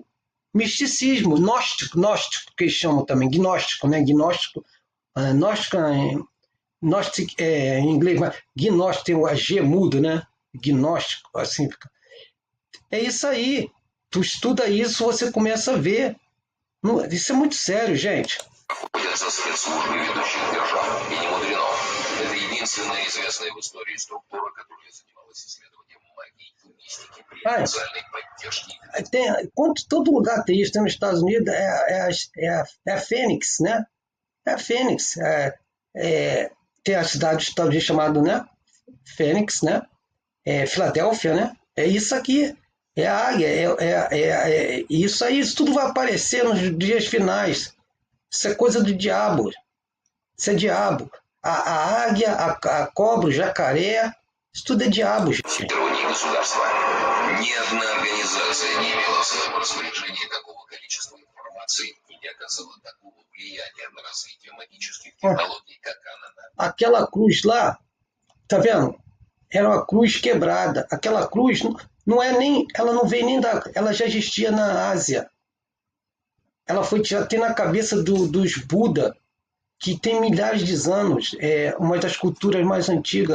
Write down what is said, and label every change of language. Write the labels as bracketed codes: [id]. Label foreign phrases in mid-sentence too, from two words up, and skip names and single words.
[pt] Misticismo, gnóstico, que eles chamam também, gnóstico, né? Gnóstico em inglês, mas gnóstico tem o G mudo, né? Gnóstico, assim fica. É isso aí. Tu estuda isso, você começa a ver. Isso é muito sério, gente. [ru] Находятся спецслужбы ведущих держав, и не мудрено. Это единственная известная в истории структура, которая занималась исследованием магии и мистики при официальной поддержке. [pt] Todo lugar tem isso, tem nos Estados Unidos, é a Fênix, né? É a Fênix. Tem a cidade dos Estados Unidos chamada, né? Fênix, né? Filadélfia, né? É isso aqui. É a águia. Isso aí, isso tudo vai aparecer nos dias finais. Isso é coisa do diabo. Isso é diabo. A águia, a cobra, o jacaré, isso tudo é diabo, gente. [ru] Ни одна организация не имела в своем распоряжении такого количества информации и не оказала такого влияния на развитие магических технологий, как она. [pt] Aquela cruz lá, tá vendo? Era uma cruz quebrada. Aquela cruz não é nem, ela não vem nem ela já existia na Ásia. Ela já tem na cabeça dos Buda, que tem milhares de anos, uma das culturas mais antigas.